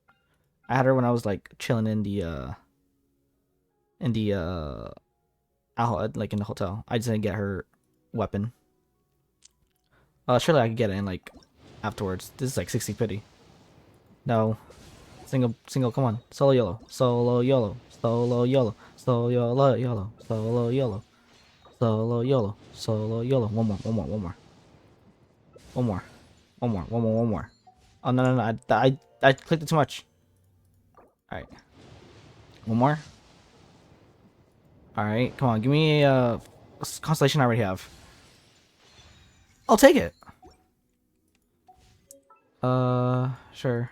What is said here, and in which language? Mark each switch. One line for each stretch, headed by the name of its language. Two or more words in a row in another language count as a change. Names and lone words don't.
English: I had her when I was like chilling in the outlet, like in the hotel. I just didn't get her weapon. Surely I could get it in like afterwards. This is like 60 pity. No. Single, come on. Solo YOLO. Solo YOLO. Solo YOLO. Solo YOLO. YOLO. Solo YOLO. Solo YOLO. Solo YOLO. One more. One more. One more. One more. One more. One more. One more. Oh no no no! I clicked it too much. All right. One more. All right. Come on. Give me a constellation I already have. I'll take it. Sure.